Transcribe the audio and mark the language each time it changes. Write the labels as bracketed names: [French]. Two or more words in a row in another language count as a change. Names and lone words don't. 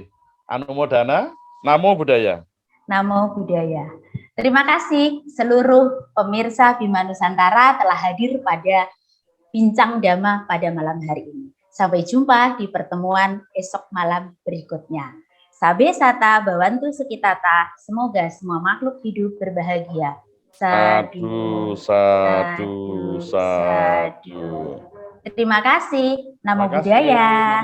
[Pali] Anumodana, Namo Buddhaya. Namo Buddhaya. [Indonesian] Terima kasih seluruh pemirsa Bima Nusantara telah hadir pada bincang Dhamma pada malam hari ini. Sampai jumpa di pertemuan esok malam berikutnya. [Pali] Sabe sata bawantu sukitata, [Indonesian] semoga semua makhluk hidup berbahagia. [Pali] Sadu, sadu, sadu. [Indonesian] Terima kasih. [Pali] Namo Buddhaya.